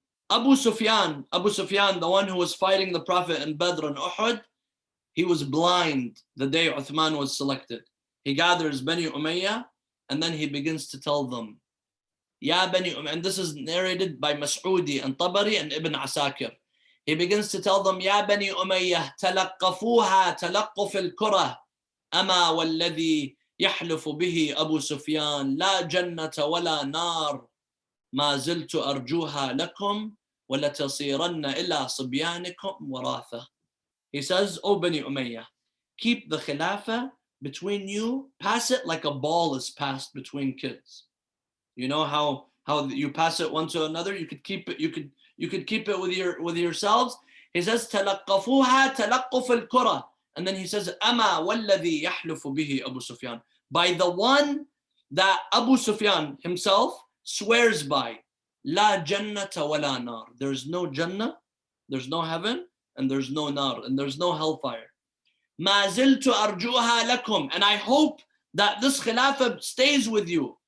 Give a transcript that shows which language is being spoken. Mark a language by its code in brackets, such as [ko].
[en] Abu Sufyan, the one who was fighting the Prophet in Badr and Uhud, he was blind the day Uthman was selected. He gathers Bani Umayyah, and then he begins to tell them, Ya Bani Umayyah, and this is narrated by Mas'udi and Tabari and Ibn Asakir. He begins to tell them, Ya Bani Umayyah, [ar] تلقفوها تلقف الكرة أما والذي يحلف به أبو سفيان لا جنة ولا نار ما زلت أرجوها لكم ولتصيرن إلى صبيانكم وراثة. [en] He says, O Bani Umayyah, keep the Khilafah between you, pass it like a ball is passed between kids. You know how you pass it one to another? You could keep it, you could keep it with yourselves. He says, [ar] تلقفوها تلقف الكرة. [en] And then he says, [ar] أما والذي يحلف به أبو سفيان. [en] By the one that Abu Sufyan himself swears by. [ar] لا جنة ولا نار. [en] There's no Jannah, there's no heaven, and there's no nar, and there's no hellfire. [ar] ما زلت أرجوها لكم, [en] and I hope that this khilafah stays with you.